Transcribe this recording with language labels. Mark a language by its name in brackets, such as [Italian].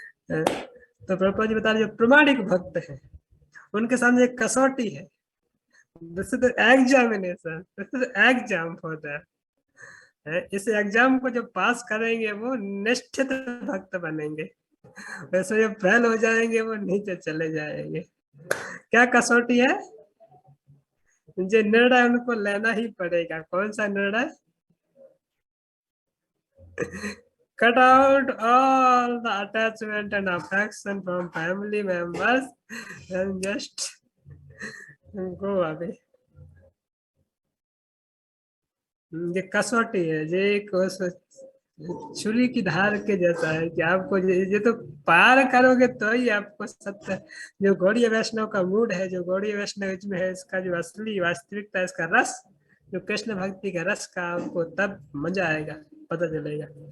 [Hindi] तो प्रभुपाद जी बता रहे, जो प्रमाणिक भक्त है उनके सामने एक कसौटी है। [English] This is the examination. This is the exam for that. [Hindi] इस एग्जाम को जब पास करेंगे वो निश्चित भक्त बनेंगे, वैसे जब फेल हो जाएंगे वो नीचे चले जाएंगे। क्या कसौटी है? जो निर्णय उनको लेना ही पड़ेगा। कौन सा निर्णय? [English] Cut out all the attachment and affection from family members and just go away. [Hindi] ये कसौटी है, ये छुरी की धार के जैसा है कि आपको ये तो पार करोगे तो ही आपको सत्य, जो गौड़ीय वैष्णव का मूड है, जो गौड़ीय वैष्णव में है, इसका जो असली वास्तविकता, इसका रस, जो कृष्ण भक्ति का रस का आपको तब मजा आएगा, पता चलेगा।